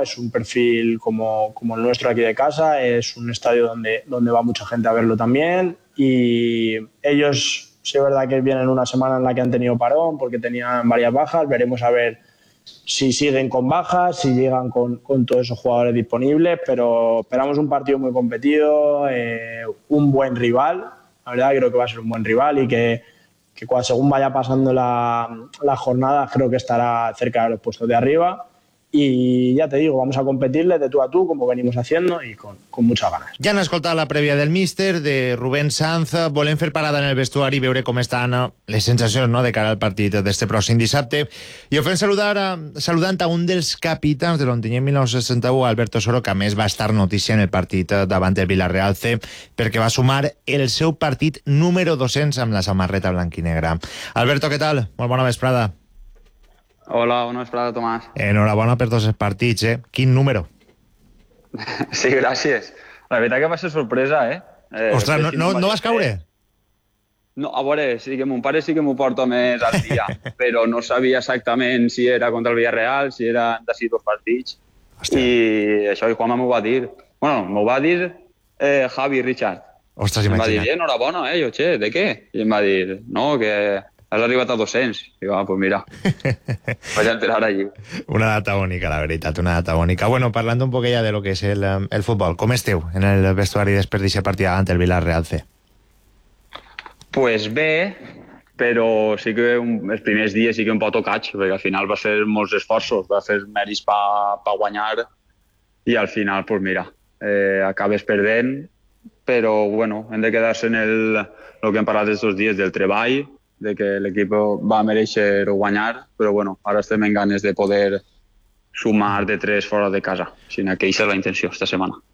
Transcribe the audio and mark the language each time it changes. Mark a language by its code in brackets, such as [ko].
[es] Es un perfil como el nuestro aquí de casa, es un estadio donde va mucha gente a verlo también y ellos, sí es verdad que vienen una semana en la que han tenido parón porque tenían varias bajas, veremos a ver si siguen con bajas, si llegan con todos esos jugadores disponibles, pero esperamos un partido muy competido, un buen rival, la verdad creo que va a ser un buen rival y que cuando, según vaya pasando la jornada, creo que estará cerca de los puestos de arriba. Y ya te digo, vamos a competirle de tú a tú, como venimos haciendo, y con muchas ganas. [ca] Ja han escoltat la prèvia del míster, de Rubén Sanz. Volem fer parada en el vestuari i veure com estan les sensacions, no?, de cara al partit d'este pròxim dissabte. I ho fem saludant a un dels capitans de l'Ontinyent 1961, Alberto Soro, que a més va estar notícia en el partit davant del Villarreal C, perquè va sumar el seu partit número 200 amb la samarreta blanquinegra. Alberto, què tal? Molt bona vesprada. Hola, bona vesprada, Tomàs. Enhorabona per tots els partits, eh? Quin número. Sí, gràcies. La veritat que va ser sorpresa, eh? Ostres, no vas caure? No, a veure, sí que mon pare sí que m'ho porta més al dia, però no sabia exactament si era contra el Villarreal, si eren de 6 partits. Hòstia. I això i Juanma m'ho va dir. Bueno, m'ho va dir Javi Richard. Ostres, imagina't. Em va dir, enhorabona, eh? Jo, che, de què? I em va dir, no, que... has arribat a 200. I va, pues mira, vaig enterar allí. Una data bonica, la veritat, una data bonica. Bueno, parlant un poquet ja de lo que és el futbol, com esteu en el vestuari després d'aquesta partida davant el Villarreal C? Pues bé, però sí que els primers dies sí que un poc tocats, perquè al final va ser molts esforços, va fer mèrits pa guanyar, i al final, pues mira, acabes perdent, però bueno, hem de quedar-se en el que hem parlat aquests dies del treball, de que l'equip va mereixer guanyar, però bueno, ara estem en ganes de poder sumar de 3 fora de casa, sinó que aquesta és la intenció esta setmana.